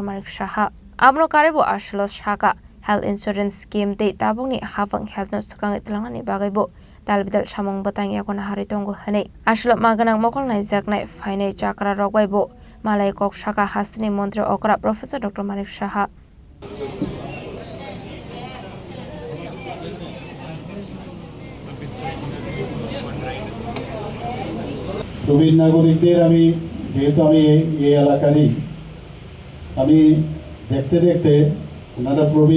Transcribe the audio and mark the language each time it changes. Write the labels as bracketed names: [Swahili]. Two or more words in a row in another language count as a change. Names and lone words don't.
[Kok Borok] Manik Shaha Abno Karibu Ashalo Shaka [English] Health Insurance Scheme [Kok Borok] te tabungni hafang health no sukang itlangani bagaibo dalbidal samong batang yakona haritongo hanei ashlo maganang mokol nai jaknai fainai chakra rogbaibo malai kok shaka hasni mantri okra Professor Dr. Manik Shaha [Bangla] প্রবীণ নাগরিকদের আমি যেহেতু আমি এই এলাকারই আমি দেখতে দেখতে ওনারা প্রবীণ